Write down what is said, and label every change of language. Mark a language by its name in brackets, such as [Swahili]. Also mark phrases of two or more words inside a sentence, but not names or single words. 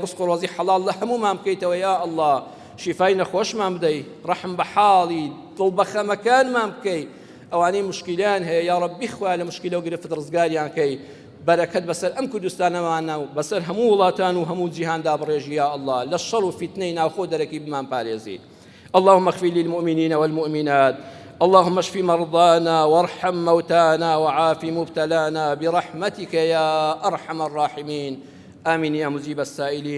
[Central Kurdish] ڕزق و ڕۆزی حەڵاڵ لە هەموومان بکەیتەوە [Arabic] یا ئەڵڵا [Central Kurdish] شیفای نەخۆشمان بدەی ڕەحم بە حاڵی دڵ بە خەمەکانمان بکەی ئەوانەی مشکیلیان هەیە [Arabic] یا ڕەبی [Central Kurdish] خوا لە مشکیلە و گرفت ڕزگاریان کەی بەرەکەت بەسەر ئەم کوردستانەمانە و بەسەر هەموو وڵاتان و هەموو جیهاندا بڕێژی [Arabic] یا ئەڵڵا [Central Kurdish] لە شەڕ و فیتنەی ناوخۆ دەرەکی بمان پارێزی [Arabic] اللهم اغفر للمؤمنين والمؤمنات اللهم اشف مرضانا وارحم موتانا وعاف مبتلانا برحمتك يا أرحم الراحمين آمين يا مجيب السائلين